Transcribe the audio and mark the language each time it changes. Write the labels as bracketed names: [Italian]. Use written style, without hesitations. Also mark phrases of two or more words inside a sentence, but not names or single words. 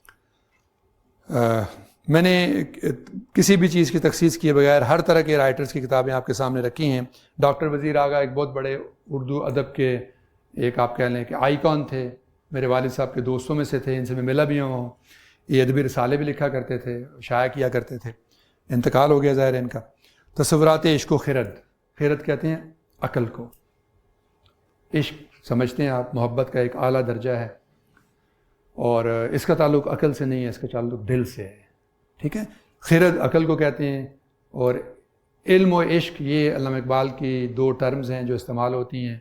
[Urdu] میں نے کسی بھی چیز کی تخصیص کیے بغیر ہر طرح کے رائٹرز کی کتابیں آپ کے سامنے رکھی ہیں۔ ڈاکٹر وزیر آغا ایک بہت بڑے اردو ادب کے ایک آپ کہہ لیں کہ آئیکن تھے، میرے والد صاحب کے دوستوں میں سے تھے، ان سے میں ملا بھی ہوں، یہ ادبی رسالے بھی لکھا کرتے تھے، شائع کیا کرتے تھے، انتقال ہو گیا ظاہر ہے ان کا۔ تصورات عشق و خرد، خرد کہتے ہیں عقل کو، عشق سمجھتے ہیں آپ محبت کا ایک اعلیٰ درجہ ہے، اور اس کا تعلق عقل سے نہیں ہے، اس کا تعلق دل سے ہے، ٹھیک ہے۔ خرد عقل کو کہتے ہیں، اور علم و عشق یہ علامہ اقبال کی دو ٹرمز ہیں جو استعمال ہوتی ہیں۔